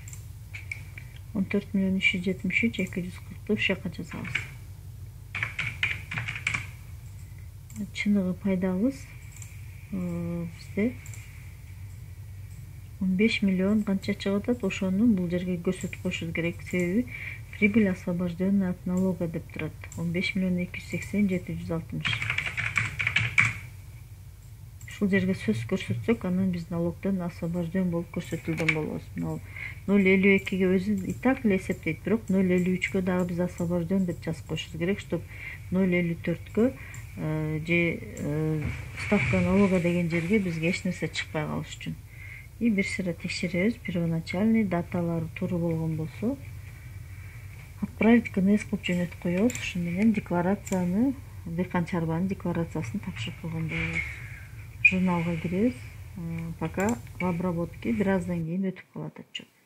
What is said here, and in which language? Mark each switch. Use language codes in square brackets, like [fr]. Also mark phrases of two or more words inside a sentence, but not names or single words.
[ky] 14 миллион 373 240 ушул жакка жазабыз. Чыныгы пайдабыз бизде 15 миллион канча чыгып атат, ошону бул жерге көрсөтүп коюшубуз керек. Себеби [ru] прибыль освобожденная от налога [ky] деп турат. 15 миллион 280 760. Ушул жерге сөз көрсөтсөк, анан биз налогдон освобожден болуп көрсөтүлгөн болобуз. 0,52ге өзү [ru] и так [ky] эле эсептейт, бирок 0,53гө дагы биз освобожден деп жазып коюшубуз керек, чтоб 0,54гө же [ru] ставка налога [ky] деген жерге бизге эч нерсе чыкпай калыш үчүн. И бир сыйра текшеребиз, первоначальный даталары туура болгон болсо отправить КНС кылып жөнөтүп коебуз. Ошону менен декларацияны, дыйкан чарбанын декларациясын тапшырып койгон болобуз. Журналга киребиз. [ru] Пока в обработке, [ky] бир аздан кийин өтүп калат отчет.